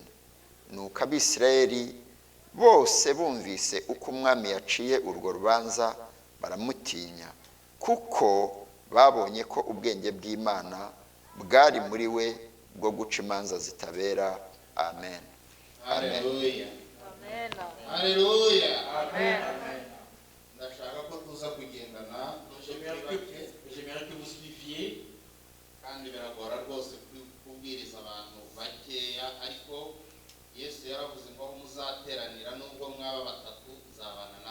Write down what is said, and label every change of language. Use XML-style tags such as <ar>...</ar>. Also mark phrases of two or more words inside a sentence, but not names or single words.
<rw>Nuko Abisirayeli bose bumvise uko umwami yaciye urwo rubanza baramutinya, kuko babonye ko ubwenge bw'Imana bwari muri we bwo guca imanza zitabera. Amen. Haleluya. Amen. Haleluya. Amen. Ndashaka ko tuza kugendana</rw> <fr>J'aimerais que vous suiviez.</fr> <rw>kandi biragora rwose kubwiriza abantu bakeya, ariko Yesu yaravuze ngo muzateranira nubwo mwaba batatu nzabana</rw>